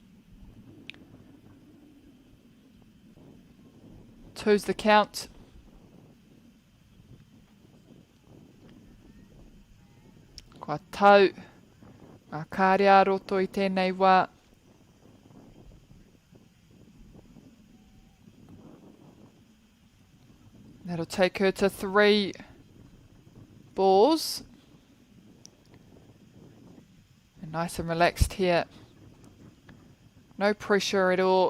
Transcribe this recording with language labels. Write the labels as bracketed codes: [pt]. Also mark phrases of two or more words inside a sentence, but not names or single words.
[en] 2's the count. [mi] Kua tau ngā kārea roto I tēnei wā. [en] That'll take her to 3 balls. And nice and relaxed here. No pressure at all.